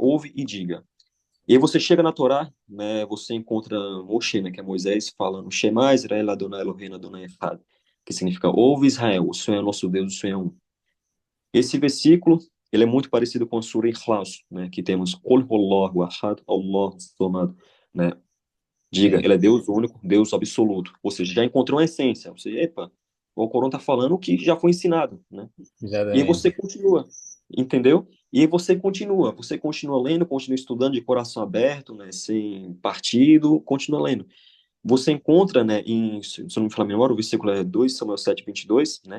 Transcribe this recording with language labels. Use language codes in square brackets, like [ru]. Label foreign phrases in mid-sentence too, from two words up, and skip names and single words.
[pt] Ouve e diga. E aí você chega na Torá, né? Você encontra Moshe, né? Que é Moisés falando, [he] שמע ישראל אדוני אלוהינו אדוני אחד, [pt] que significa, ouve Israel, o Senhor é nosso Deus, o Senhor é um. Esse versículo, ele é muito parecido com a Sura Ikhlas, né? Que temos, [ar] قل هو الله أحد، الله الصمد, [pt] né? Diga, Sim, ele é Deus único, Deus absoluto. Ou seja, já encontrou a essência. Você, epa, o Alcorão está falando o que já foi ensinado, né? E aí você exatamente. continua, entendeu? E aí você continua lendo, continua estudando de coração aberto, né? Sem partido, continua lendo. Você encontra, né, se eu não me falar a memória, o versículo é 2 Samuel 7:22, né?